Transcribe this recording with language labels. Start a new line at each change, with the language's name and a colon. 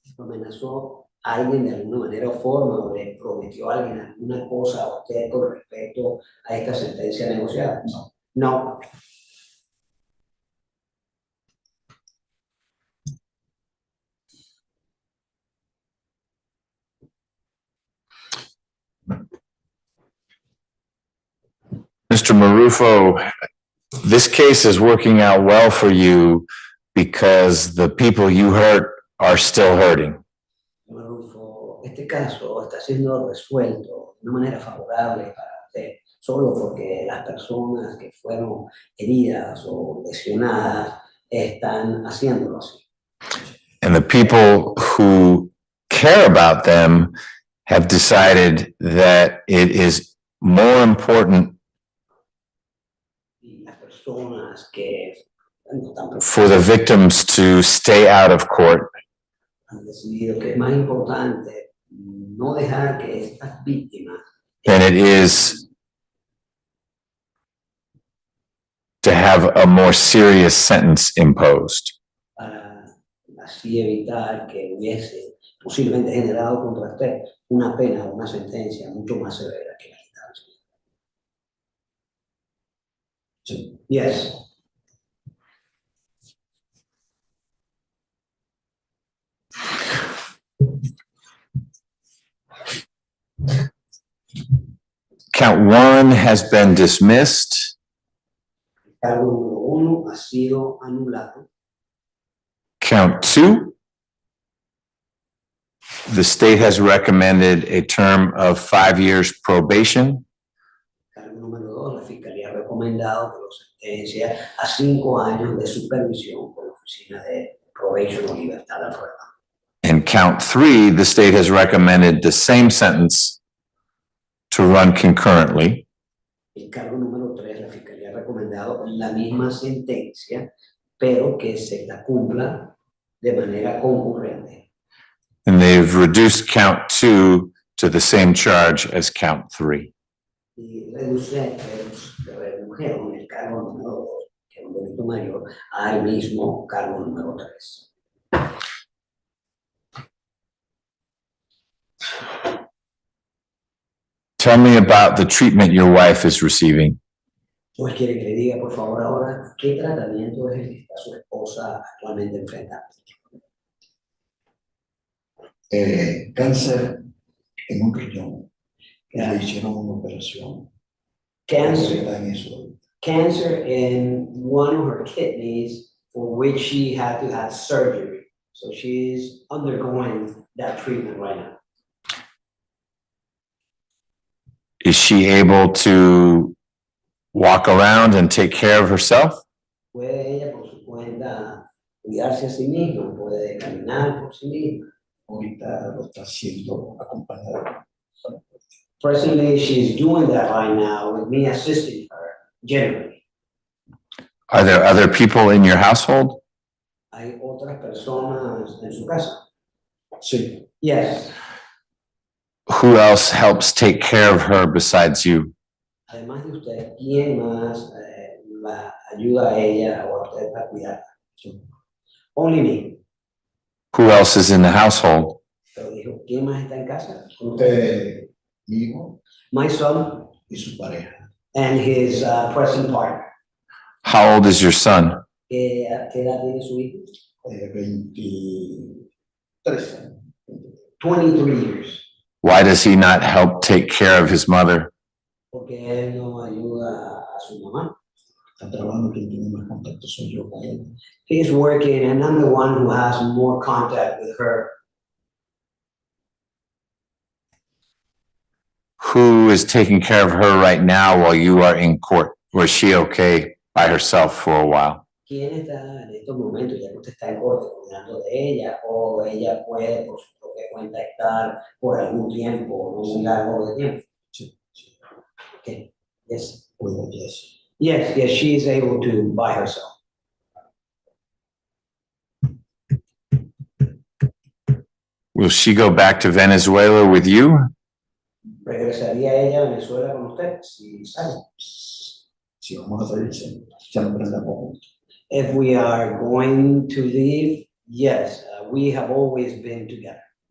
Spanish: ¿Amenazó a alguien de alguna manera o forma o le prometió a alguien alguna cosa a usted con respecto a esta sentencia negociada? No. No.
English: Mr. Marufo, this case is working out well for you because the people you hurt are still hurting.
Spanish: Marufo, este caso está siendo resuelto de una manera favorable para usted, solo porque las personas que fueron heridas o lesionadas están haciéndolo así.
English: And the people who care about them have decided that it is more important
Spanish: Y las personas que bueno, están
English: for the victims to stay out of court
Spanish: han decidido que es más importante no dejar que estas víctimas
English: than it is to have a more serious sentence imposed.
Spanish: para así evitar que hubiese posiblemente generado contra usted una pena o una sentencia mucho más severa que la que está recibiendo.
English: Yes. Count one has been dismissed.
Spanish: Cargo número 1 ha sido anulado.
English: Count two, the state has recommended a term of 5 years probation.
Spanish: Cargo número 2, la Fiscalía ha recomendado que lo sentencia a 5 años de supervisión por la Oficina de Probation o Libertad a Prueba.
English: And count three, the state has recommended the same sentence to run concurrently.
Spanish: El cargo número 3, la Fiscalía ha recomendado la misma sentencia, pero que se la cumpla de manera concurrente.
English: And they've reduced count two to the same charge as count three.
Spanish: Y redujeron el cargo número 2, que es un delito mayor, al mismo cargo número 3.
English: Tell me about the treatment your wife is receiving.
Spanish: Pues quiere que le diga, por favor, ahora, ¿qué tratamiento es el que está su esposa actualmente enfrentando? Cáncer en un riñón. Le hicieron una operación.
English: Cancer,
Spanish: Está en eso.
English: cancer in one of her kidneys for which she had to have surgery. So she's undergoing that treatment right now. Is she able to walk around and take care of herself?
Spanish: Puede ella por su cuenta cuidarse a sí misma, puede caminar por sí misma. Ahorita lo está haciendo acompañado.
English: Presently, she's doing that right now with me assisting her generally. Are there other people in your household?
Spanish: Hay otras personas en su casa. Sí.
English: Yes. Who else helps take care of her besides you?
Spanish: Además de usted, ¿quién más la ayuda a ella o a usted a cuidarla?
English: Only me. Who else is in the household?
Spanish: Pero dijo, ¿quién más está en casa? Mi hijo
English: My son
Spanish: y su pareja.
English: and his present partner. How old is your son?
Spanish: ¿Qué edad tiene su hijo? 23 años.
English: 23 years. Why does he not help take care of his mother?
Spanish: Porque él no ayuda a su mamá. Está trabajando, quien tiene más contacto soy yo con él.
English: He's working and I'm the one who has more contact with her. Who is taking care of her right now while you are in court? Was she okay by herself for a while?
Spanish: ¿Quién está en estos momentos, ya que usted está en corte, cuidando de ella o ella puede por su propia cuenta estar por algún tiempo, no muy largo de tiempo? Sí, sí.
English: Okay. Yes.
Spanish: Puedo,
English: yes. Yes, yes, she is able to by herself. Will she go back to Venezuela with you?
Spanish: ¿Regresaría ella a Venezuela con usted si sale? Si vamos a salir, siempre andamos.
English: If we are going to leave, yes, we have always been together.